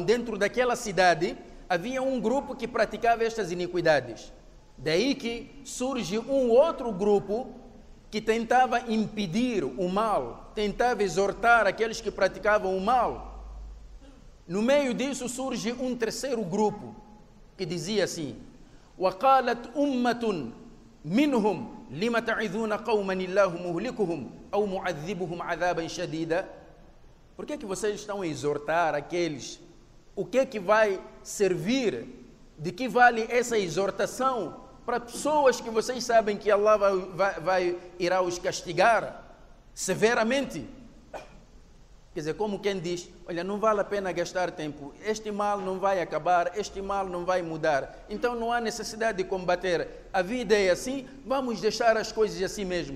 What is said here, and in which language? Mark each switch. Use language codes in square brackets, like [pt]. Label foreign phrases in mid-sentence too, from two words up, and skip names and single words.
[pt] Dentro daquela cidade havia um grupo que praticava estas iniquidades. Daí que surge um outro grupo que tentava impedir o mal, tentava exortar aqueles que praticavam o mal. No meio disso surge um terceiro grupo que dizia assim: [ar] وَقَالَتْ أُمَّةٌ مِّنْهُمْ لِمَ تَعِذُونَ قَوْمًا اللَّهُ مُهْلِكُهُمْ أَوْ مُعَذِّبُهُمْ عَذَابًا شَدِيدًا. [pt] Por que vocês estão a exortar aqueles? O que vai servir? De que vale essa exortação para pessoas que vocês sabem que Allah irá os castigar severamente? Quer dizer, como quem diz, olha, não vale a pena gastar tempo, este mal não vai acabar, este mal não vai mudar, então não há necessidade de combater, a vida é assim, vamos deixar as coisas assim mesmo.